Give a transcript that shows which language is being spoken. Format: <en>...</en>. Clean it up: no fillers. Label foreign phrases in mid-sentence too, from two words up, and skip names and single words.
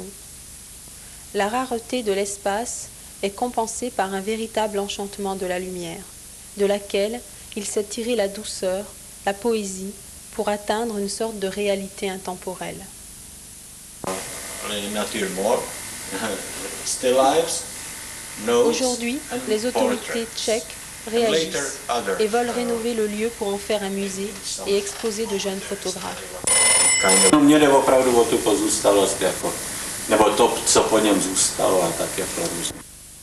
<fr>La rareté de l'espace est compensée par un véritable enchantement de la lumière, de laquelle il sait tirer la douceur, la poésie, pour atteindre une sorte de réalité intemporelle. Aujourd'hui, les autorités tchèques réagissent et veulent rénover le lieu pour en faire un musée et exposer de jeunes photographes.</fr> <cs>Mně jde opravdu o tu pozůstalost, jako, nebo to, co po něm zůstalo a tak jako.</cs>